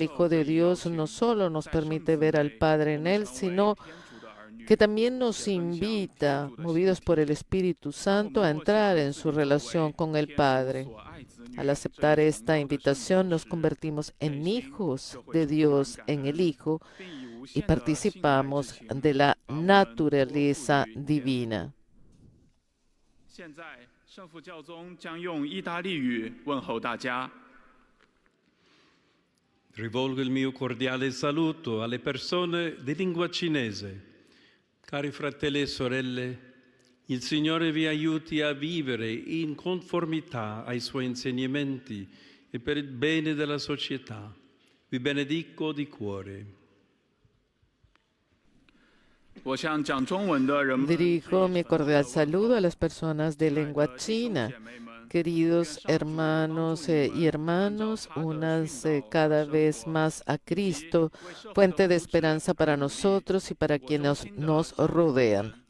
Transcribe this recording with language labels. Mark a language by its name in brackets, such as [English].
[Spanish] El Hijo de Dios no solo nos permite ver al Padre en él, sino que también nos invita, movidos por el Espíritu Santo, a entrar en su relación con el Padre. Al aceptar esta invitación, nos convertimos en hijos de Dios en el Hijo y participamos de la naturaleza divina. [Chinese] 现在，圣父教宗将用意大利语问候大家。 [Italian] Rivolgo il mio cordiale saluto alle persone di lingua cinese. Cari fratelli e sorelle, il Signore vi aiuti a vivere in conformità ai Suoi insegnamenti e per il bene della società. Vi benedico di cuore. [Spanish] Dirijo mi cordial saludo a las personas de lengua china. Queridos hermanos y hermanas, únanse cada vez más a Cristo, fuente de esperanza para nosotros y para quienes nos rodean.